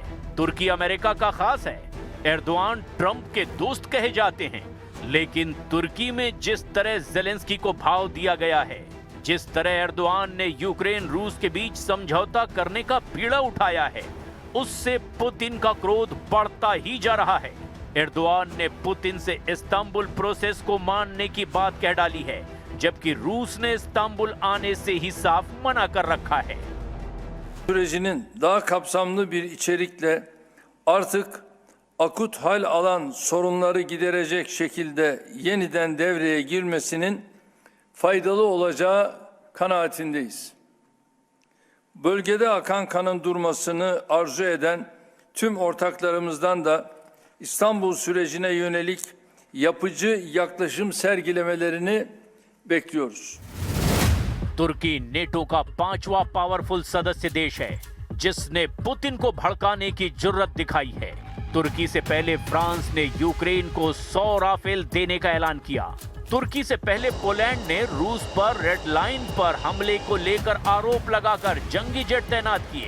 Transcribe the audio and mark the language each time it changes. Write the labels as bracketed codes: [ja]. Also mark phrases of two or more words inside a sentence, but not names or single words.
[hi] तुर्की अमेरिका का खास है। एर्दोआन ट्रंप के दोस्त कहे जाते हैं, लेकिन तुर्की में जिस तरह जेलेंस्की को भाव दिया गया है, जिस तरह एर्दोआन ने यूक्रेन रूस के बीच समझौता करने का बीड़ा उठाया है, उससे पुतिन का क्रोध बढ़ता ही जा रहा है। एर्दोआन ने पुतिन से इस्तांबुल प्रोसेस को मानने की बात कह डाली है, जबकि रूस ने इस्तांबुल आने से ही साफ मना कर रखा है। [tr] Sürecinin daha kapsamlı bir içerikle artık akut hal alan sorunları giderecek şekilde yeniden devreye girmesinin faydalı olacağı kanaatindeyiz. Bölgede akan kanın durmasını arzu eden tüm ortaklarımızdan da İstanbul sürecine yönelik yapıcı yaklaşım sergilemelerini bekliyoruz. [hi] तुर्की नेटो का 5वां पावरफुल सदस्य देश है, जिसने पुतिन को भड़काने की जुर्रत दिखाई है। तुर्की से पहले फ्रांस ने यूक्रेन को 100 राफेल देने का ऐलान किया। तुर्की से पहले पोलैंड ने रूस पर रेड लाइन पर हमले को लेकर आरोप लगाकर जंगी जेट तैनात किए।